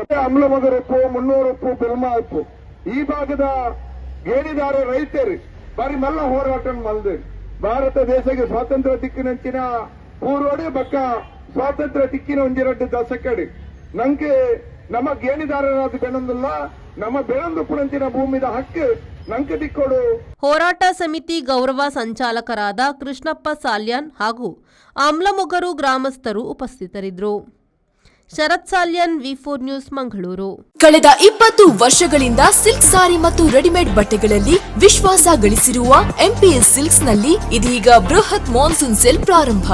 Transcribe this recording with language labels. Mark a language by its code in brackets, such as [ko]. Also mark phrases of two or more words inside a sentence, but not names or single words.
[tcy] ಅಮ್ಲಮೊಗರು ಉಪ್ಪು, 300 ಉಪ್ಪು, ಬೆಲ್ಮಾ ಉಪ್ಪು ಈ ಭಾಗದ ಗೇಣಿದಾರ ರೈತರು ಬಾರಿ ಮಲ್ಲ ಹೋರಾಟ ಮಲ್ದು ಭಾರತ ದೇಶಕ್ಕೆ ಸ್ವಾತಂತ್ರ್ಯ ದಿಕ್ಕಿನಂಚಿನ ಪೂರ್ವಡೆ ಬಕ್ಕ ಸ್ವಾತಂತ್ರ್ಯ ದಿಕ್ಕಿನ ಒಂದೆರಡು ದಶಕಡೆ ನಂಗೆ ನಮ್ಮ ಗೇಣಿದಾರರಾದ ಬೆಳಂದಿಲ್ಲ, ನಮ್ಮ ಬೆಳಂದುಪ್ಪುನಂಚಿನ ಭೂಮಿದ ಹಕ್ಕು ನಂಗೆ ದಿಕ್ಕೊಡು. [kn] ಹೋರಾಟ ಸಮಿತಿ ಗೌರವ ಸಂಚಾಲಕರಾದ ಕೃಷ್ಣಪ್ಪ ಸಾಲ್ಯಾನ್ ಹಾಗೂ ಅಮ್ಲಮೊಗರು ಗ್ರಾಮಸ್ಥರು ಉಪಸ್ಥಿತರಿದ್ದರು. ಶರತ್ ಸಾಲ್ಯಾನ್, ವಿ4 ನ್ಯೂಸ್, ಮಂಗಳೂರು. ಕಳೆದ 20 ವರ್ಷಗಳಿಂದ [en] silk saree [kn] ಮತ್ತು ರೆಡಿಮೇಡ್ ಬಟ್ಟೆಗಳಲ್ಲಿ ವಿಶ್ವಾಸ ಗಳಿಸಿರುವ ಎಂಪಿಎಸ್ ಸಿಲ್ಕ್ಸ್ ನಲ್ಲಿ ಇದೀಗ ಬೃಹತ್ [en] monsoon sale [kn] ಪ್ರಾರಂಭ.